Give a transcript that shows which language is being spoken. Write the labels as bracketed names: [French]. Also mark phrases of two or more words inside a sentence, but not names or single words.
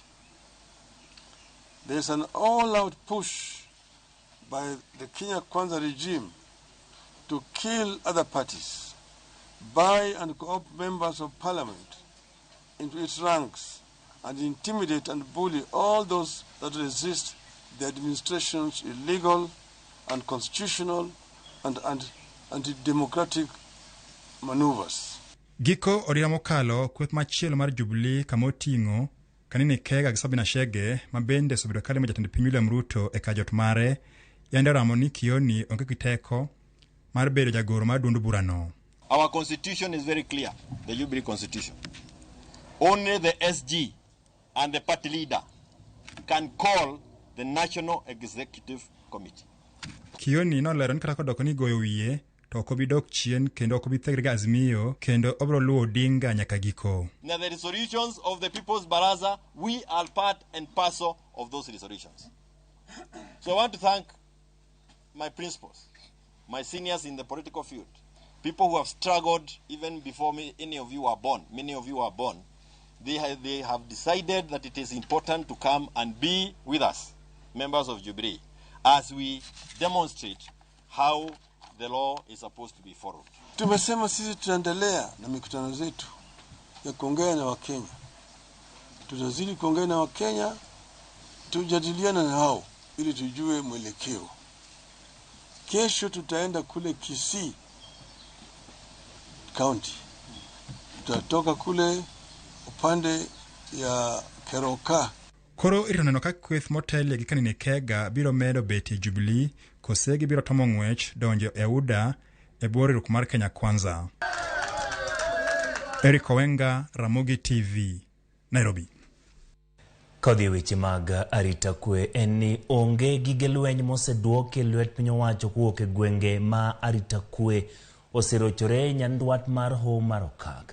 [English] There's an all-out push by the Kenya Kwanza regime to kill other parties, buy and co-opt members of parliament into its ranks, and intimidate and bully all those that resist the administration's illegal, unconstitutional, and anti-democratic maneuvers. [Luo (Kenya and Tanzania)] Giko odira mokalo kweth machielo mar Jubilee kamoting'o Kanini Kega gi Sabina Chege mabende sobedo kale majatend piny William Ruto e kajot mare yande ramo ni Kioni onge kiteko mar bedo jagoro mar duond burano. [English] Our constitution is very clear, the Jubilee constitution. Only the SG and the party leader can call the National Executive Committee. [Luo (Kenya and Tanzania)] Kioni no lero ni kata kodoko ni goyo wiye to okobi dok chien kendo okobi thegre ga Azimio kendo obro luwo Odinga nyaka giko. [English] Now the resolutions of the People's Baraza, we are part and parcel of those resolutions. So I want to thank my principals, my seniors in the political field, people who have struggled even before any of you are born. Many of you are born. They have decided that it is important to come and be with us. members of Jubilee as we demonstrate how the law is supposed to be followed. [Swahili] Tumesema sisi tutaendelea na mikutano zetu ya kuongea na Wakenya. Tutazidi kuongea na Wakenya, tujadiliana na hao ili tujue mwelekeo. Kesho tutaenda kule Kisii County. Tutatoka kule upande ya Keroka. [Luo (Kenya and Tanzania)] Koro ironeno ka kweth motel gi kanine kega biro medo beti Jubilee kosegi biro tomo ng'wech donjo e UDA e bworiruk mar Kenya Kwanza. Eric Owenga, Ramogi TV, Nairobi. Kodhi weche mag arita kwe en ni onge gige lweny moseduoke lwet piny owacho kuok e gwenge ma arita kwe oserochore nyandwat mar ho mar okak.